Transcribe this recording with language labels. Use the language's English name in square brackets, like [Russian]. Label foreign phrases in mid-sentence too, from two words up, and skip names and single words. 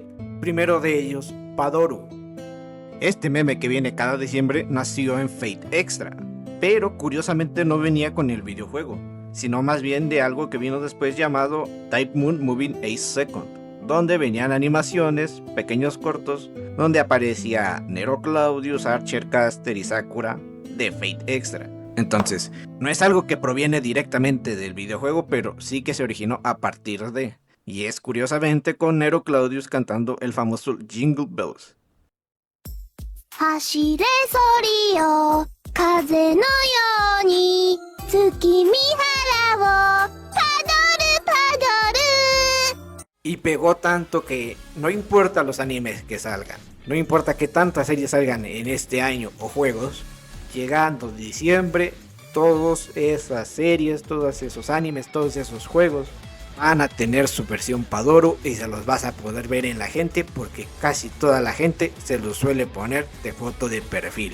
[Spanish] Primero de ellos, Padoru. Este meme que viene cada diciembre nació en Fate Extra, pero curiosamente no venía con el videojuego, sino más bien de algo que vino después llamado Type Moon Moving Ace Second, donde venían animaciones, pequeños cortos, donde aparecía Nero Claudius, Archer Caster y Sakura de Fate Extra. Entonces, no es algo que proviene directamente del videojuego, pero sí que se originó a partir de, y es curiosamente con Nero Claudius cantando el famoso Jingle Bells. [Japanese] 走れソリよ風のように月見原をパドルパドル [Spanish] Y pegó tanto que no importa los animes que salgan, no importa que tantas series salgan en este año o juegos, llegando diciembre, todas esas series, todos esos animes, todos esos juegos van a tener su versión Padoru y se los vas a poder ver en la gente porque casi toda la gente se los suele poner de foto de perfil.